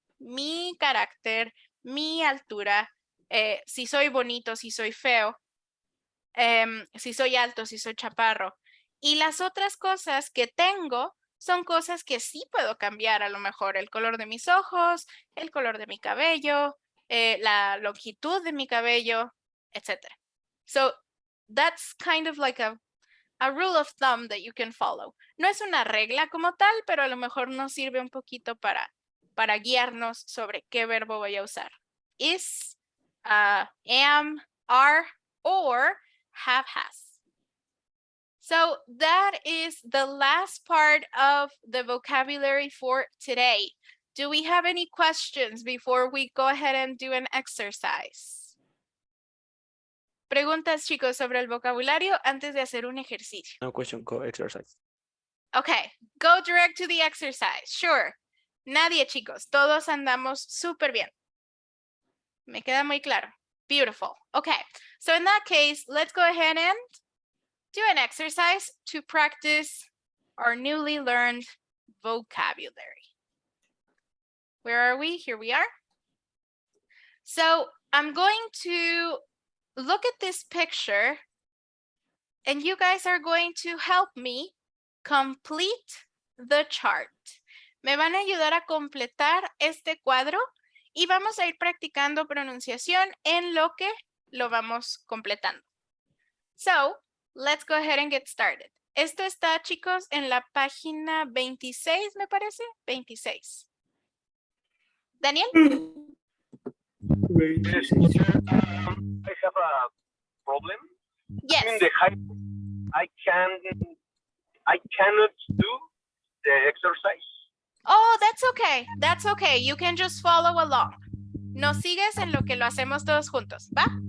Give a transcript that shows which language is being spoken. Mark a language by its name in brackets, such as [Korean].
[Spanish] Mi carácter, mi altura, si soy bonito, si soy feo, si soy alto, si soy chaparro. Y las otras cosas que tengo son cosas que sí puedo cambiar, a lo mejor el color de mis ojos, el color de mi cabello, la longitud de mi cabello, etc. [English] So that's kind of like a rule of thumb that you can follow. [Spanish] No es una regla como tal, pero a lo mejor nos sirve un poquito para guiarnos sobre qué verbo voy a usar. [English] Is, am, are, or have, has. So that is the last part of the vocabulary for today. Do we have any questions before we go ahead and do an exercise? [Spanish] Preguntas, chicos, sobre el vocabulario antes de hacer un ejercicio. [English] No question, go exercise. Okay, go direct to the exercise. Sure. [Spanish] Nadie, chicos. Todos andamos súper bien. Me queda muy claro. [English] Beautiful. Okay, so in that case, let's go ahead and do an exercise to practice our newly learned vocabulary. Where are we? Here we are. So I'm going to look at this picture and you guys are going to help me complete the chart. [Spanish] Me van a ayudar a completar este cuadro y vamos a ir practicando pronunciación en lo que lo vamos completando. [English] So, let's go ahead and get started. [Spanish] Esto está, chicos, en la página 26, me parece. 26. Daniel? [English] I have a problem. Yes. In the high, I cannot do the exercise. Oh, that's okay. That's okay. You can just follow along. [Spanish] Nos sigues en lo que lo hacemos todos juntos, ¿va?